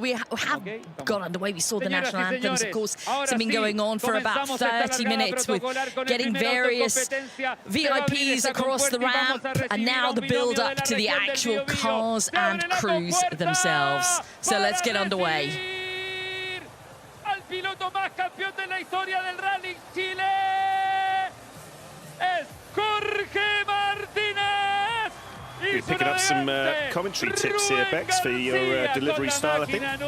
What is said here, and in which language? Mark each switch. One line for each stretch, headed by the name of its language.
English: We have got underway. We saw the national anthems, of course. It's been going on for about 30 minutes with getting various VIPs across the ramp, and now the build-up to the actual cars and crews themselves. So let's get underway.
Spanish: Al piloto más campeón de la historia del Rally Chile es Jorge Martínez.
English: You're picking up some commentary tips here, Bex, for your delivery style, I think.